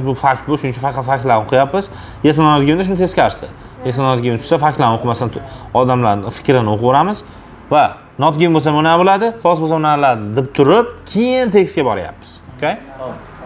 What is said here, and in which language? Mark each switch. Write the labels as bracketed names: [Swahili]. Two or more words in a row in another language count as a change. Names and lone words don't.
[Uzbek] Bu fakt bu, shuning uchun faqat faktlarni o'qiyapmiz. [English] Yes or no [Uzbek] givenda shuni teskarisi. [English] Yes or no given [Uzbek] tushsa faktlarni o'qimasdan odamlarning fikrini o'qiveramiz va [English] not given [Uzbek] bo'lsa buna bo'ladi, false bo'lsa buna bo'ladi deb turib, keyin tekstga boryapmiz. Okay? Hop.